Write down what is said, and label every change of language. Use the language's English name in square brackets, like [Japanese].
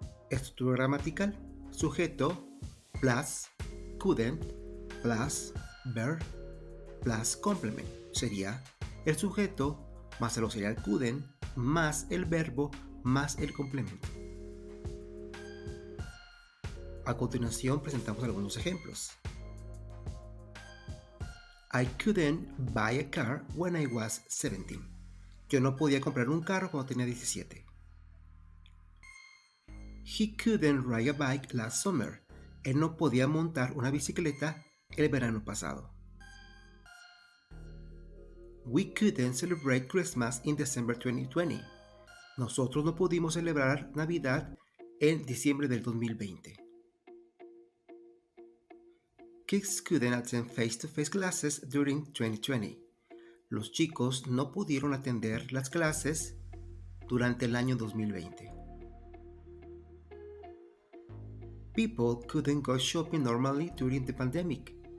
[Spanish] Estructura gramatical: sujeto [English] plus couldn't plus verb plus complement. [Spanish] Sería el sujeto más el auxiliar couldn't más el verbo más el complemento. A continuación presentamos algunos ejemplos. [English] I couldn't buy a car when I was 17. [Spanish] Yo no podía comprar un carro cuando tenía 17. [English] He couldn't ride a bike last summer. [Spanish] Él no podía montar una bicicleta el verano pasado. [English] We couldn't celebrate Christmas in December 2020. [Spanish] Nosotros no pudimos celebrar Navidad en diciembre del 2020. [English] Kids couldn't attend face-to-face classes during 2020. [Spanish] Los chicos no pudieron atender las clases durante el año 2020. [English] People couldn't go shopping normally during the pandemic.